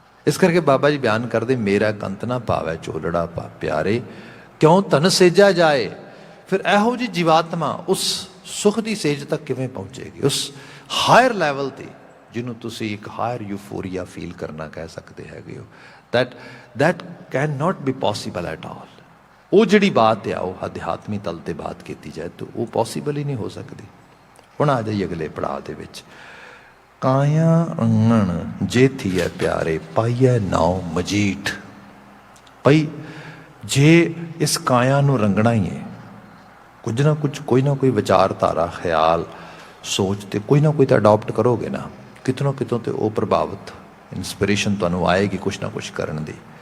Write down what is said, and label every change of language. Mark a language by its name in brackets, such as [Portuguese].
[Punjabi] ਇਸ ਕਰਕੇ ਬਾਬਾ ਜੀ ਬਿਆਨ ਕਰਦੇ, ਮੇਰਾ ਕੰਤ ਨਾ ਭਾਵੈ ਚੋਲੜਾ ਪਾ ਪਿਆਰੇ, ਕਿਉਂ ਧਨ ਸੇਜਾ ਜਾਏ। ਫਿਰ ਇਹੋ ਜਿਹੀ ਜੀਵਾਤਮਾ ਉਸ ਸੁਖ ਦੀ ਸੇਜ ਤੱਕ ਕਿਵੇਂ ਪਹੁੰਚੇਗੀ, ਉਸ ਹਾਇਰ ਲੈਵਲ 'ਤੇ, ਜਿਹਨੂੰ ਤੁਸੀਂ ਇੱਕ ਹਾਇਰ ਯੂਫੋਰੀਆ ਫੀਲ ਕਰਨਾ ਕਹਿ ਸਕਦੇ ਹੈਗੇ ਹੋ। [English] that cannot be possible at all। [Punjabi] ਉਹ ਜਿਹੜੀ ਬਾਤ ਆ, ਉਹ ਅਧਿਆਤਮੀ ਤਲ 'ਤੇ ਬਾਤ ਕੀਤੀ ਜਾਏ ਤਾਂ ਉਹ ਪੋਸੀਬਲ ਹੀ ਨਹੀਂ ਹੋ ਸਕਦੀ। ਹੁਣ ਆ ਜਾਈਏ ਅਗਲੇ ਪੜਾਅ ਦੇ ਵਿੱਚ। ਕਾਇਆ ਅੰਗਣ ਜੇ ਥੀਐ ਪਿਆਰੇ, ਪਾਈਐ ਨਾਉ ਮਜੀਠ। ਭਾਈ ਜੇ ਇਸ ਕਾਇਆ ਨੂੰ ਰੰਗਣਾ ਹੀ ਹੈ, ਕੁਝ ਨਾ ਕੁਝ, ਕੋਈ ਨਾ ਕੋਈ ਵਿਚਾਰਧਾਰਾ, ਖਿਆਲ, ਸੋਚ ਤੇ ਕੋਈ ਨਾ ਕੋਈ ਤਾਂ ਅਡੋਪਟ ਕਰੋਗੇ ਨਾ, ਕਿਤੋਂ ਕਿਤੋਂ ਤੇ ਉਹ ਪ੍ਰਭਾਵਿਤ ਇੰਸਪੀਰੇਸ਼ਨ ਤੁਹਾਨੂੰ ਆਏਗੀ ਕੁਛ ਨਾ ਕੁਛ ਕਰਨ ਦੀ।